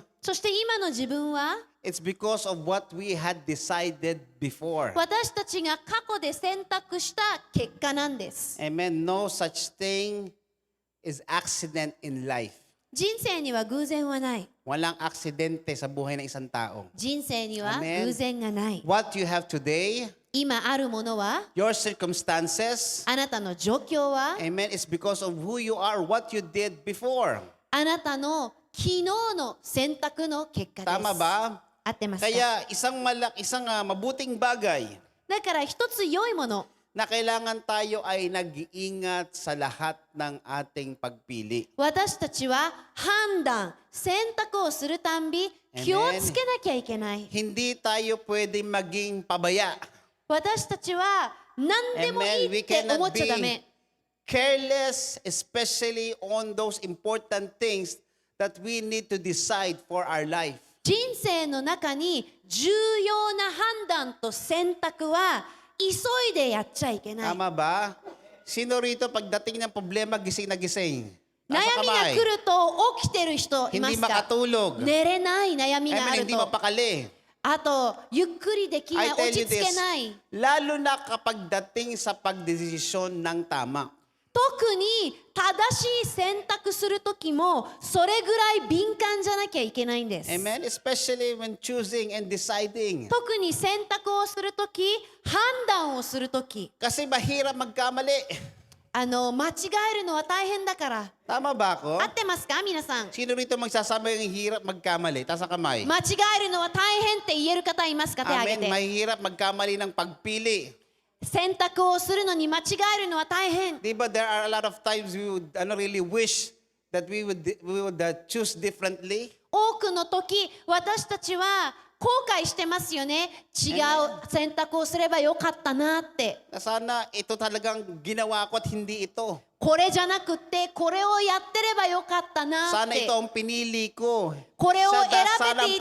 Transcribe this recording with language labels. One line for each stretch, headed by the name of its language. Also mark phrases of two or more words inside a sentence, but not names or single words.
Japanese: そして今の自分は、
English: it's because of what we had decided before.
Japanese: 私たちが過去で選択した結果なんです。 Amen?
English: No such thing is accident in life.
Japanese: 人生には偶然はない。
Filipino: Walang aksidente sa buhay ng isang tao.
Japanese: 人生には Amen. 偶然がない。
English: What you have today,
Japanese: 今あるものは、
English: your circumstances,
Japanese: あなたの状況は、
English: amen, is because of who you are, what you did before.
Japanese: あなたの昨日の選択の結果です。
Filipino: Tama ba?
Japanese: 合ってますか？
Filipino: Kaya isang mabuting bagay
Japanese: だから一つ良いもの、
Filipino: na kailangan tayo ay nag-iingat sa lahat ng ating pagpili.
Japanese: 私たちは判断、選択をするたんび気をつけなきゃいけない。
Filipino: Hindi tayo pwede maging pabaya.
Japanese: 私たちは何でもいいって思っちゃダメ。
English: Careless, especially on those important things that we need to decide for our life.
Japanese: 人生の中に重要な判断と選択は急いでやっちゃいけない。
Filipino: Tama ba? Sino rito pagdating ng problema, gising na gising?
Japanese: 悩
Filipino: Nasa
Japanese: みが
Filipino: kamay.
Japanese: 来ると起きてる人いま
Filipino: Hindi
Japanese: すか？
Filipino: makatulog.
Japanese: 寝れない悩みがあ
Filipino: Amen,
Japanese: る
Filipino: hindi
Japanese: と。
Filipino: mapakali.
Japanese: あと、ゆっくりできない、
English: I tell
Japanese: 落
English: you
Japanese: ち着け
English: this,
Japanese: ない。
Filipino: lalo na kapag dating sa pagdesisyon ng tama.
Japanese: 特に正しい選択するときもそれぐらい敏感じゃなきゃいけないんです。
Filipino: Amen?
English: Especially when choosing and deciding.
Japanese: 特に選択をするとき、判断をするとき、
Filipino: Kasi mahirap magkamali.
Japanese: 間違えるのは大変だから。
Filipino: Tama ba ako?
Japanese: 合ってますか皆さん？
Filipino: Sino rito magsasabi ng hirap magkamali? Taas ang kamay.
Japanese: 間違えるのは大変って言える方いますか？手を挙
Filipino: Amen.
Japanese: げて。
Filipino: Mahirap magkamali ng pagpili.
Japanese: 選択をするのに間違えるのは大変。
Filipino: Di ba
English: there are a lot of times we would really wish that we would choose differently?
Japanese: 多くの時、私たちは後悔してますよね。違う選択をすればよかったなって。
Filipino: Na sana ito talagang ginawa ko at hindi ito.
Japanese: これじゃなくってこれをやってればよかったなっ
Filipino: Sana
Japanese: て。
Filipino: ito ang pinili ko.
Japanese: これを選
Filipino: Sana
Japanese: べ